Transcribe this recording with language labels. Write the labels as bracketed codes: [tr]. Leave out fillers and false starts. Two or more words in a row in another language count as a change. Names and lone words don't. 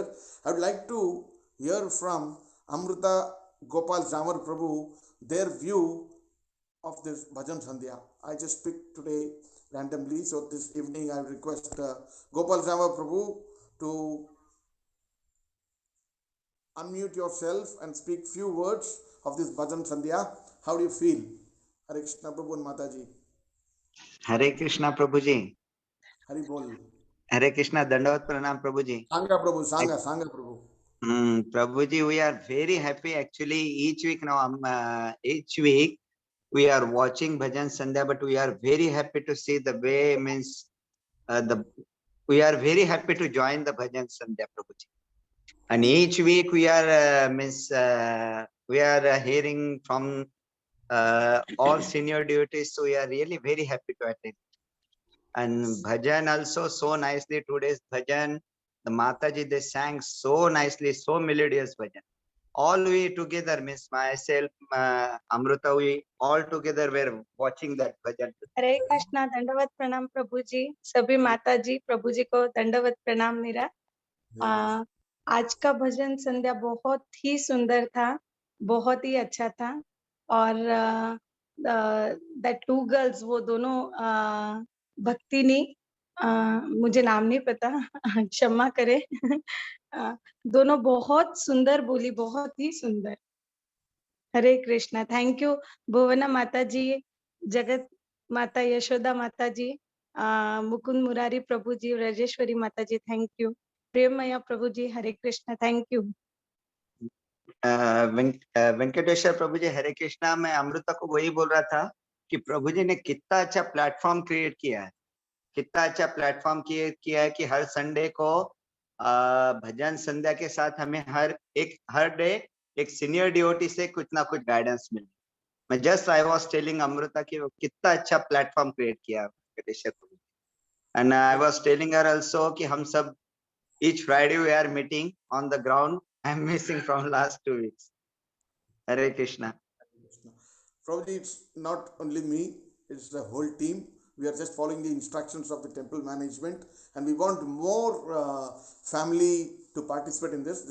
[en] I would like to hear from Amrita Gopal Jamar Prabhu, their view of this Bhajan Sandhya. I just picked today randomly, so this evening I request Gopal Jamar Prabhu to unmute yourself and speak few words of this Bhajan Sandhya. How do you feel? Hare Krishna Prabhu and Mataji. [hi] हरे कृष्णा प्रभु जी। Hari Bol. हरे कृष्णा, दंडवत प्रणाम प्रभु जी। Sangha Prabhu, Sangha Prabhu. [en] Prabhu ji, we are very happy actually. Each week now, each week we are watching Bhajan Sandhya, but we are very happy to see the way we are very happy to join the Bhajan Sandhya, Prabhuji. And each week we are hearing from all senior devotees, so we are really very happy to attend. And bhajan also so nicely, today's bhajan, the Mataji, they sang so nicely, so melodious bhajan. All we together, Miss myself, Amruta, we all together were watching that bhajan. [hi] हरे कृष्णा, दंडवत प्रणाम प्रभु जी, सभी माता जी प्रभु जी को दंडवत प्रणाम मेरा। आज का भजन संध्या बहुत ही सुंदर था, बहुत ही अच्छा था। और [en] the two girls, [hi] वो दोनों भक्तिनी, मुझे नाम नहीं पता, क्षमा करे, दोनों बहुत सुंदर बोली, बहुत ही सुंदर। हरे कृष्णा। [en] thank you [hi] भुवना माता जी, जगत माता यशोदा माता जी, मुकुंद मुरारी प्रभु जी, राजेश्वरी माता जी, [en] thank you. [hi] प्रेममया प्रभु जी, हरे कृष्णा, [en] thank you. [hi] वेंकटेश्वर प्रभु जी, हरे कृष्णा। मैं अमृता को वही बोल रहा था कि प्रभु जी ने कितना अच्छा [en] platform create [hi] किया है, कितना अच्छा प्लेटफॉर्म किया है कि हर संडे को भजन संध्या के साथ हमें हर डे एक [en] senior devotee [hi] से कुछ ना कुछ गाइडेंस मिले। मैं [en] just I was telling [hi] अमृता कि वो कितना अच्छा [en] platform create [hi] किया वेंकटेश्वर प्रभु जी। [en] and I was telling her also [hi] कि हम सब [en] each Friday we are meeting on the ground. I'm missing from last 2 weeks. Hare Krishna. Probably it's not only me, it's the whole team. We are just following the instructions of the temple management, and we want more family to participate in this.